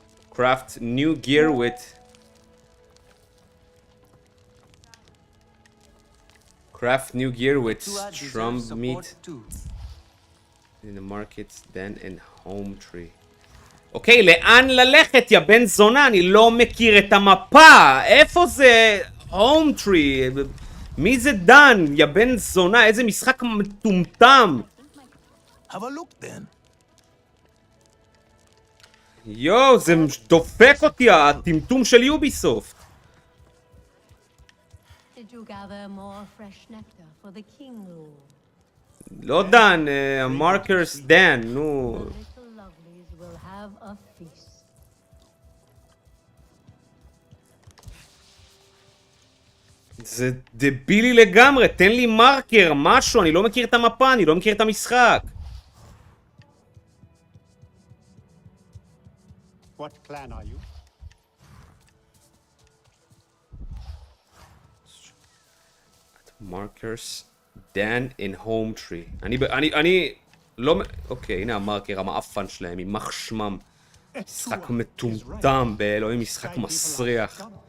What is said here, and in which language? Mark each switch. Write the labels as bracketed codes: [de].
[en] Craft new gear with... Craft new gear with strong meat in the markets, then in home tree. [he] אוקיי, לאן ללכת, יא בן זונה? אני לא מכיר את המפה. איפה זה home tree? מי זה דן, יא בן זונה? איזה משחק מטומטם. [en] Have a look then. [he] יואו, זה דופק אותי, הטמטום של יוביסופט. [en] Did you gather more fresh nectar for the king rule? [he] לא דן, המרקרס דן, נו. [en] The little lovelies will have a feast. [he] זה דבילי לגמרי, תן לי מרקר, משהו, אני לא מכיר את המפה, אני לא מכיר את המשחק. [en] What clan are you? Markers, Dan in home tree. [he] אני לא... אוקיי, הנה המרקר, המאפן שלהם, יימח שמם. משחק מטומטם, באלוהים, משחק מסריח.